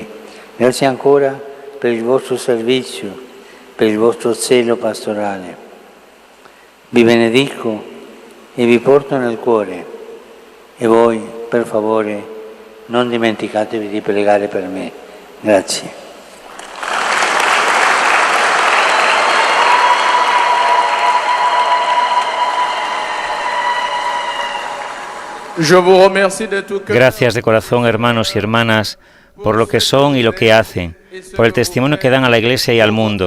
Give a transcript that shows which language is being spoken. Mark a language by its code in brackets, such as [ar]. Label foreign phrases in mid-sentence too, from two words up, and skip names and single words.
[it] Grazie ancora per il vostro servizio, per il vostro zelo pastorale. Vi benedico e vi porto nel cuore. E voi, per favore, non dimenticatevi di pregare per me. Grazie. [es] Gracias de corazón, hermanos y hermanas, por lo que son y lo que hacen, por el testimonio que dan a la Iglesia y al mundo.